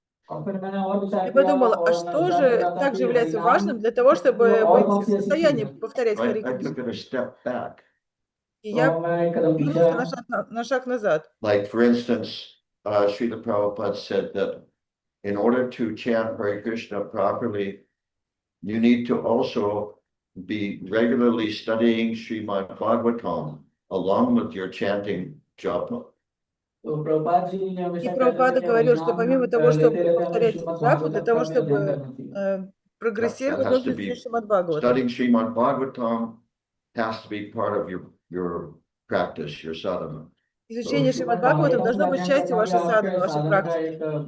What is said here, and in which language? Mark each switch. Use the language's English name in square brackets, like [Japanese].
[Russian] Я подумала, а что же также является важным для того, чтобы быть в состоянии повторять Харе [English] I took [Russian] Кришна? [English] it a step back. [Russian] И я вернулся на шаг назад. [English] Like, for instance, Srila Prabhupada said that in order to chant Hare Krishna properly, you need to also be regularly studying Shrimad Bhagavatam along with your chanting japa. [Russian] И Прабхупада говорил, что помимо того, чтобы повторять джапу, для того, чтобы прогрессировать, нужно изучить Шримад Бхагаватам. [English] Studying Shrimad Bhagavatam has to be part of your practice, your sadhana. [Russian] Изучение Шримад Бхагаватам должно быть частью вашей садханы, вашей практики.